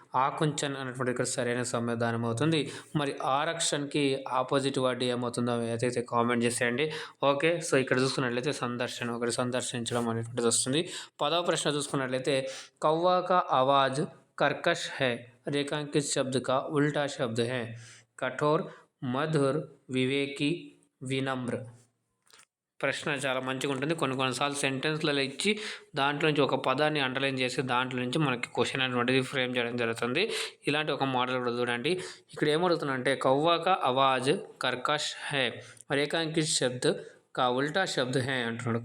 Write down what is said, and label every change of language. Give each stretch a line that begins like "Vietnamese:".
Telugu: ఆకుంచన్ అనేటువంటి ఇక్కడ సరైన సమాధానం అవుతుంది. మరి ఆరక్షణ్కి ఆపోజిట్ వర్డ్ ఏమవుతుందో ఏదైతే కామెంట్ చేసేయండి. ఓకే, సో ఇక్కడ చూసుకున్నట్లయితే సందర్శన, ఒకటి సందర్శించడం అనేటువంటిది వస్తుంది. 10వ ప్రశ్న చూసుకున్నట్లయితే
Hindi: కౌవా కా ఆవాజ్ కర్కష్ హై, రేఖాంకిत शब्द का उल्टा शब्द है. कठोर, मधुर, विवेकी, विनम्र.
Telugu: ప్రశ్న చాలా మంచిగా ఉంటుంది. కొన్నిసార్లు సెంటెన్స్లలో ఇచ్చి దాంట్లో నుంచి ఒక పదాన్ని అండర్లైన్ చేసి దాంట్లో నుంచి మనకి క్వశ్చన్ అనేటువంటిది ఫ్రేమ్ చేయడం జరుగుతుంది. ఇలాంటి ఒక మోడల్ కూడా చూడండి. ఇక్కడ ఏమడుగుతున్నా అంటే
Hindi: కౌవా కా ఆవాజ్ కర్కష్ హై, రేఖాంకిत शब्द का उल्टा शब्द है
Telugu: అంటున్నాడు.